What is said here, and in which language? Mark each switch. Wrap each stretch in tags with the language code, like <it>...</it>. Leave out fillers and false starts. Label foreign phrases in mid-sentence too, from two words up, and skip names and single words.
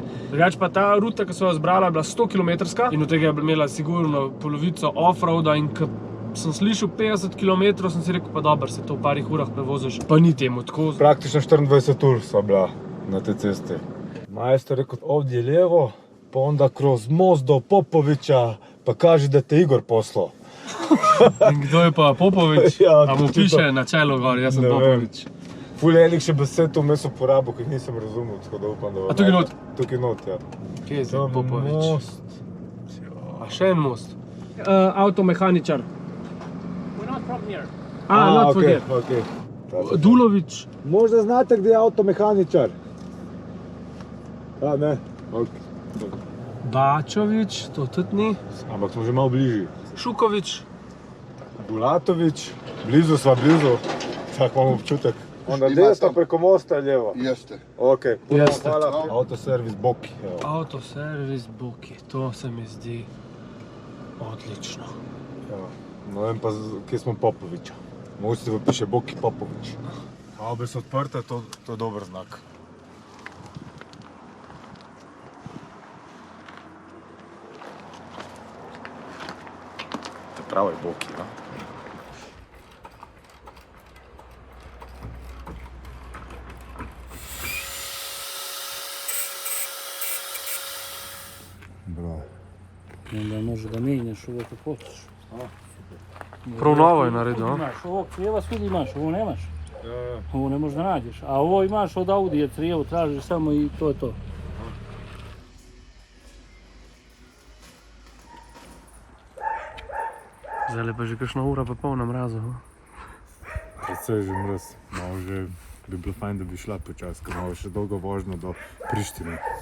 <sl>Drugače pa ta ruta, ki so jo zbrala, je bila 100-kilometrska in od tega je imela sigurno polovico off-roada in sem slišal 50 km, sem si rekel, pa dobro, se to v parih urah prevoziš, pa ni temu tako. Praktično 24 ur sva bila na tej cesti. Majstor rekel,</sl> <sr>ovdje levo, pa onda kroz most do Popovića, pa kaže, da te Igor poslal.</sr> <sl>In kdo je pa Popović? Ja, a mu točno piše na čelu gor, jaz sem Ne vem. Popović. Ful je enih še besed vmes uporabil, ki jih nisem razumel, tako da upam, da bo... A tukaj not? Tukaj not, ja. Kje je To zdaj Popović? most. A še en most. Avtomehaničar.</sl> <en>Not from here. Not for here. Okay.</en> <sl>Dulović.</sl> <sr>Možda znate gdje je avtomehaničar?</sr> <sl>A ne? Okay. Bačović, to tudi ni. Ampak smo že malo bližji. Šuković. Bulatović, blizu sva, blizu. Tak imam občutek.</sl> <sr>Onda desno preko mosta je lijevo. Jeste. Ok, puno Jeste. hvala. Autoservis Boki. Evo.</sr> <sl>Autoservis Boki, to se mi zdi odlično. Evo. Ne vem pa, kje smo Popovića. Mogoče pa piše Boki Popović. Avbe so odprte, to je dober znak. To pravi Boki, ja. Bravo.</sl> <sr>Onda može da menjaš ovo kako hoćeš.</sr> <sl>Prav novo je naredil, a?</sl> <sr>Imaš ovo crijeva svud imaš, ovo nemaš. Ovo ne možeš da nađeš. A ovo imaš od Audije crijevo, tražiš samo i to je to.</sr> <sl>Zdaj pa že kakšna ura pa pol na mrazu. Precej že mraz. Malo že bi bilo fajn, da bi šla počas, ker imamo še dolgo vožnjo do Prištine.</sl>